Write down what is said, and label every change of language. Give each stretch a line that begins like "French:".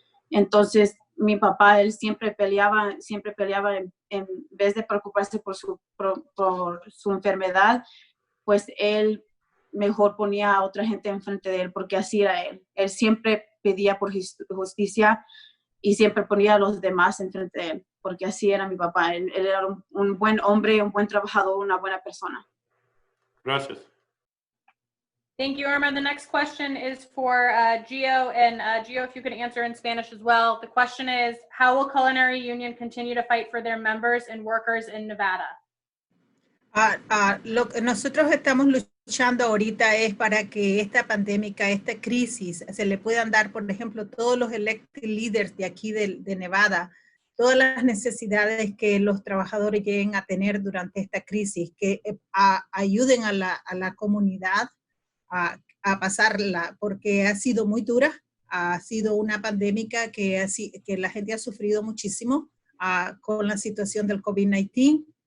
Spanish: Entonces, mi papá, él siempre peleaba en vez de preocuparse por su enfermedad, pues él mejor ponía a otra gente enfrente de él, porque así era él. Él siempre pedía por justicia y siempre ponía a los demás enfrente de él, porque así era mi papá. Él era un buen hombre, un buen trabajador, una buena persona. Gracias.
English: Thank you, Irma. The next question is for Gio, and Gio, if you could answer in Spanish as well. The question is, how will Culinary Union continue to fight for their members and workers in Nevada?
Spanish: Lo que nosotros estamos luchando ahorita es para que esta pandemia, esta crisis, se le puedan dar, por ejemplo, todos los
English: elected leaders
Spanish: de aquí de Nevada, todas las necesidades que los trabajadores lleguen a tener durante esta crisis, que ayuden a la comunidad a pasarla, porque ha sido muy dura, ha sido una pandemia que la gente ha sufrido muchísimo con la situación del COVID-19.